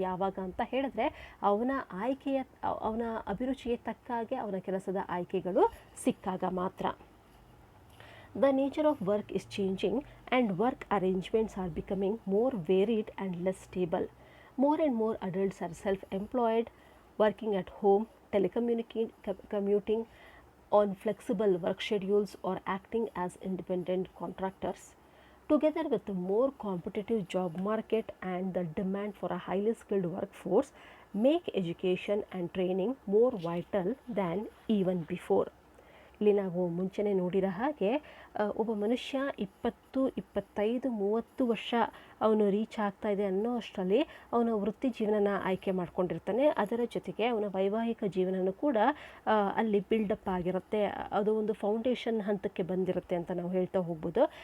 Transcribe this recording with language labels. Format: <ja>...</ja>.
<kn>ಯಾವಾಗ ಅಂತ ಹೇಳಿದ್ರೆ ಅವನ ಅಭಿರುಚಿಗೆ ತಕ್ಕಾಗೆ ಅವನ ಕೆಲಸದ ಆಯ್ಕೆಗಳು ಸಿಕ್ಕಾಗ ಮಾತ್ರ.</kn> <en>The nature of work is changing and work arrangements are becoming more varied and less stable. More and more adults are self-employed, working at home, commuting on flexible work schedules or acting as independent contractors. Together with the more competitive job market and the demand for a highly skilled workforce, make education and training more vital than even before.</en> <kn>ಇಲ್ಲಿ ನಾವು ಮುಂಚೆನೇ ನೋಡಿರೋ ಹಾಗೆ ಒಬ್ಬ ಮನುಷ್ಯ 20, 25, 30 ವರ್ಷ ಅವನು reach ಆಗ್ತಾ ಇದೆ ಅನ್ನೋ ಅಷ್ಟರಲ್ಲಿ ಅವನ ವೃತ್ತಿ ಜೀವನನ ಆಯ್ಕೆ ಮಾಡ್ಕೊಂಡಿರ್ತಾನೆ. ಅದರ ಜೊತೆಗೆ ಅವನ ವೈವಾಹಿಕ ಜೀವನನೂ ಕೂಡ ಅಲ್ಲಿ ಬಿಲ್ಡಪ್ ಆಗಿರುತ್ತೆ, ಅದು ಒಂದು ಫೌಂಡೇಶನ್ ಹಂತಕ್ಕೆ ಬಂದಿರುತ್ತೆ ಅಂತ ನಾವು ಹೇಳ್ತಾ ಹೋಗ್ಬೋದು.</kn>